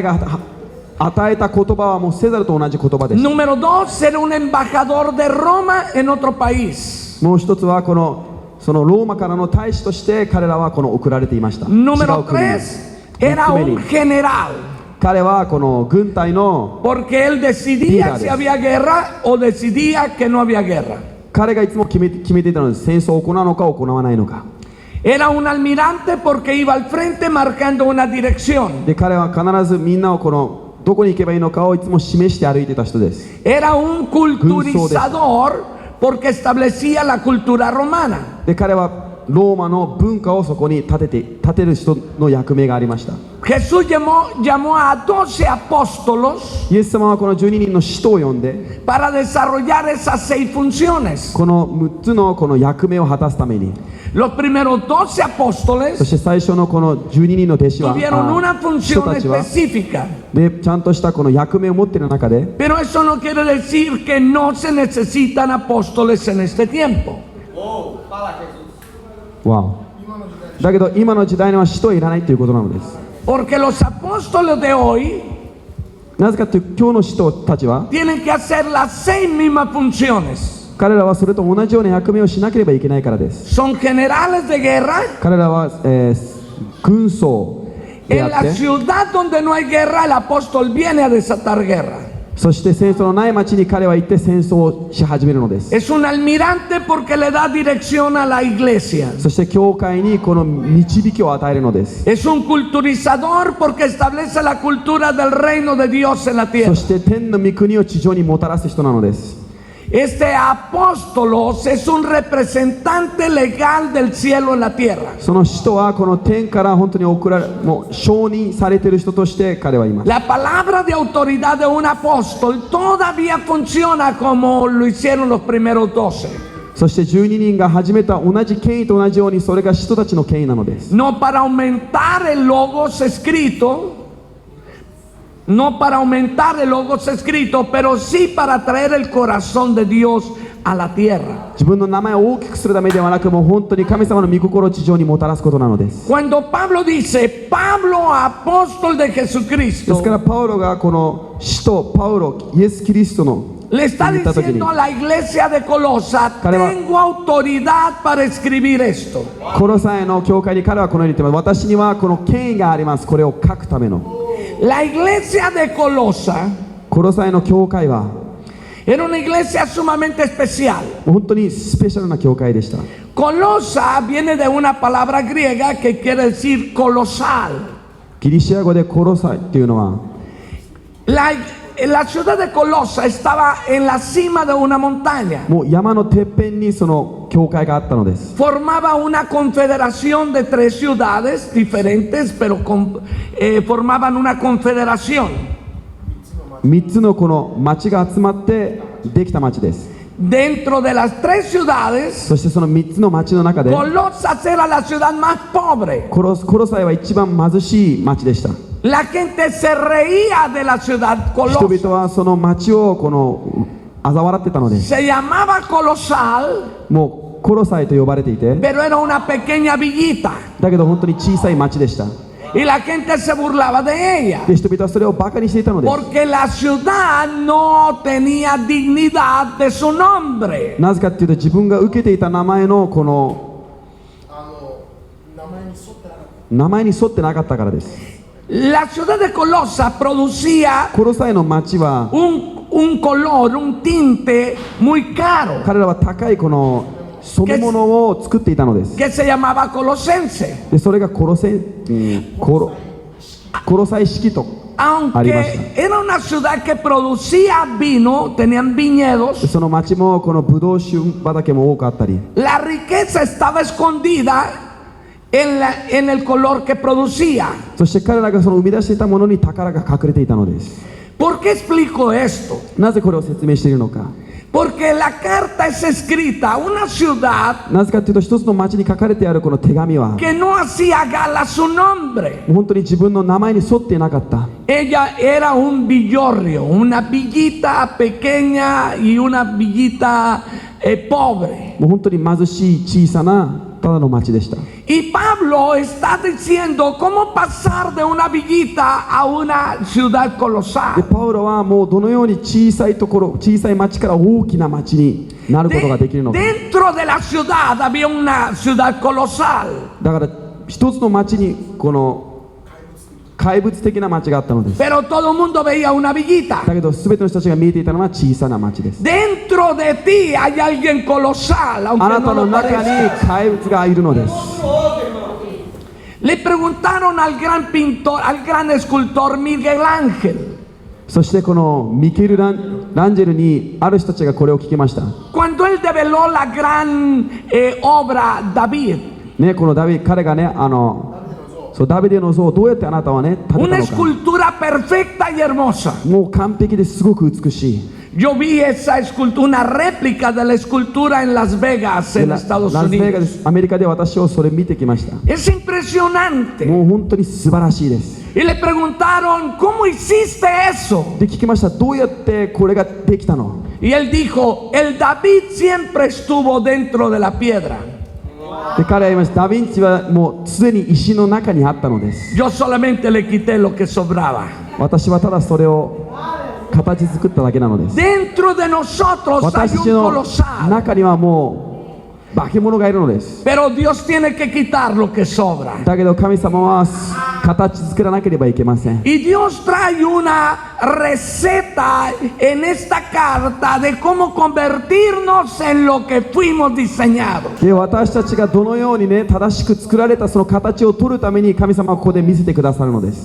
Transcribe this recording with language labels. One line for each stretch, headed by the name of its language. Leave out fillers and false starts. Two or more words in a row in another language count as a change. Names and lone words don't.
Japanese: というのは彼が与えた言葉はもうセザルと同じ言葉でした。
Spanish: Número 2, ser un embajador de Roma en otro país.
Japanese: もう一つはそのローマからの大使として彼らは送られていました。違
Spanish: Número
Japanese: う国に。
Spanish: 3, era
Japanese: 三つ目
Spanish: un
Japanese: に
Spanish: general.
Japanese: 彼はこの軍隊の
Spanish: Porque él decidía Líderes. si había guerra o decidía que no había guerra.
Japanese: 彼がいつも決めていたのです。戦争を行うのか行わないのか。
Spanish: Era un almirante porque iba al frente marcando una dirección.
Japanese: で彼は必ずみんなをどこに行けばいいのかをいつも示して歩いていた人です。
Spanish: Era un culturizador porque establecía la cultura romana.
Japanese: で彼はローマの文化をそこに立てる人の役目がありました。
Spanish: Jesús llamó a 12 apóstolos
Japanese: イエス様はこの12人の使徒を呼んで
Spanish: para desarrollar esas 6 funciones.
Japanese: この6つのこの役目を果たすために、
Spanish: Los primeros 12
Japanese: そ
Spanish: apóstoles
Japanese: して最初のこの12人の弟子は
Spanish: tuvieron una
Japanese: 人
Spanish: función
Japanese: たちは
Spanish: específica.
Japanese: でちゃんとしたこの役目を持っている中で、
Spanish: Pero eso no quiere decir que no se necesitan apóstoles en este tiempo.
Japanese: わお、だけど今の時代には使徒はいらないということなのです。
Spanish: Porque los apóstoles de hoy
Japanese: なぜかというと今日の使徒たちは
Spanish: tienen que hacer las 6 mismas funciones.
Japanese: 彼らはそれと同じような役目をしなければいけないからです。
Spanish: Son generales de guerra.
Japanese: 彼らは、軍曹で
Spanish: En
Japanese: あっ
Spanish: la
Japanese: て、
Spanish: ciudad donde no hay guerra, el apóstol viene a desatar guerra.
Japanese: そして戦争のない町に彼は行って戦争をし始めるのです。
Spanish: Es un almirante porque le da dirección a la iglesia.
Japanese: そして教会にこの導きを与えるのです。
Spanish: Es un culturizador porque establece la cultura del reino de Dios en la
Japanese: そ
Spanish: tierra.
Japanese: して天の御国を地上にもたらす人なのです。
Spanish: Este apóstolos es un representante legal del cielo en la tierra.
Japanese: その使徒はこの天から本当にもう承認されている人として彼はいます。
Spanish: La palabra de autoridad de un apóstol todavía funciona como lo hicieron los primeros 12.
Japanese: そして12人が始めた同じ権威と同じようにそれが使徒たちの権威なのです。
Spanish: No para aumentar el logos escrito, no para aumentar el logos escrito, pero sí para traer el corazón de Dios a la tierra.
Japanese: 自分の名前を大きくするためではなく、もう本当に神様の御心を地上にもたらすことなのです。
Spanish: Cuando Pablo dice, Pablo, apóstol de
Japanese: です
Spanish: Jesucristo,
Japanese: からパウロがこの使徒パウロイエス・キリストの
Spanish: le está
Japanese: 言った時に
Spanish: diciendo a la iglesia de Colosa, Caramba. tengo autoridad para escribir esto.
Japanese: コロサイの教会に彼はこのように言ってます。私にはこの権威があります。これを書くための。
Spanish: La iglesia de Colosa
Japanese: コロサイの教会は
Spanish: era una iglesia sumamente especial.
Japanese: 本当にスペシャルな教会でした。
Spanish: Colosa viene de una palabra griega que quiere decir colosal.
Japanese: ギリシア語でコロサイっていうのは
Spanish: La ciudad de Colosa estaba en la cima de una montaña.
Japanese: もう山のてっぺんにその教会があったのです。
Spanish: Formaba una confederación de 3 ciudades diferentes, pero formaban una confederación.
Japanese: 3 つのこの町が集まってできた町です。
Spanish: Dentro de las 3 ciudades,
Japanese: そしてその3つの町の中で
Spanish: Colosas era la ciudad más pobre.
Japanese: コロサイは一番貧しい町でした。
Spanish: La gente se reía de la ciudad
Japanese: 人
Spanish: Colosas.
Japanese: 々はその町を嘲笑ってたのです。
Spanish: Se llamaba Colosal,
Japanese: もうコロサイと呼ばれていて、
Spanish: pero era una pequeña villita.
Japanese: だけど本当に小さい町でした。
Spanish: Y la gente se burlaba de ella.
Japanese: で人々はそれをバカにしていたのです。
Spanish: Porque la ciudad no tenía dignidad de su nombre.
Japanese: なぜかっていうと自分が受けていた名前のこの名前に沿ってなかったからです。
Spanish: La ciudad de Colosa producía
Japanese: コロサイの町は
Spanish: un color, un tinte muy caro
Japanese: 彼らは高いこの染め物を作っていたのです。
Spanish: que se llamaba colosense.
Japanese: でそれがコロサイ式と
Spanish: Aunque era una ciudad que producía vino, tenían viñedos,
Japanese: その町もこのブドウ酒畑も多くあったり、
Spanish: la riqueza estaba escondida en el color que producía.
Japanese: そして彼らがその生み出していたものに宝が隠れていたのです。
Spanish: ¿Por qué explico esto?
Japanese: なぜこれを説明しているのか。
Spanish: Porque la carta es escrita a una ciudad
Japanese: なぜかというと一つの町に書かれてあるこの手紙はも
Spanish: que no hacía gala a su nombre.
Japanese: う本当に自分の名前に沿っていなかった。
Spanish: Ella era un villorrio, una villita pequeña y una villita pobre.
Japanese: もう本当に貧しい小さなただの町でした。
Spanish: Y Pablo está diciendo cómo pasar de una villita a una ciudad
Japanese: で
Spanish: colosal.
Japanese: パウロはもうどのように小さいところ、小さい町から大きな町になることができるのか。
Spanish: Dentro de la ciudad había una ciudad colosal.
Japanese: だから一つの町にこの怪物的な町があったのです。
Spanish: Pero todo el mundo veía una villita.
Japanese: だけど全ての人たちが見えていたのは小さな町です。
Spanish: Dentro de ti hay alguien colosal,
Japanese: あ
Spanish: aunque
Japanese: な
Spanish: no
Japanese: たの
Spanish: lo
Japanese: 中に
Spanish: parezca.
Japanese: 怪物がいるのです。
Spanish: Le preguntaron al gran pintor, al gran escultor Miguel Ángel,
Japanese: そしてこのミケル・ランジェルにある人たちがこれを聞きました。
Spanish: cuando él develó la gran obra David,
Japanese: ね、このダビデ、彼がね、そうダビデの像をどうやってあなたはね、建て
Spanish: una
Japanese: たのか。
Spanish: escultura perfecta y hermosa.
Japanese: もう完璧ですごく美しい。
Spanish: Yo vi esa escultura, una réplica de la escultura en Las Vegas,
Japanese: で
Spanish: en
Japanese: ラ
Spanish: Estados
Japanese: スベガ
Spanish: Unidos.
Japanese: ス、アメリカで私をそれ見てきました。
Spanish: Es impresionante.
Japanese: もう本当に素晴らしいです。
Spanish: Y le preguntaron, ¿cómo hiciste eso?
Japanese: で聞きました。どうやってこれができたの？
Spanish: Y él dijo, el David siempre estuvo dentro de la piedra.
Japanese: で彼は言いました。ダヴィンチはもうすでに石の中にあったのです。
Spanish: Yo solamente le quité lo que sobraba.
Japanese: 私はただそれを形作っただけなのです。
Spanish: Dentro de nosotros hay
Japanese: 私
Spanish: un
Japanese: の
Spanish: colosal.
Japanese: 中にはもう化け物がいるのです。
Spanish: Pero Dios tiene que quitar lo que sobra.
Japanese: だけど神様は形作らなければいけません。
Spanish: Y Dios trae una receta en esta carta de cómo convertirnos en lo que fuimos diseñados.
Japanese: で私たちがどのようにね正しく作られたその形を取るために神様はここで見せてくださるのです。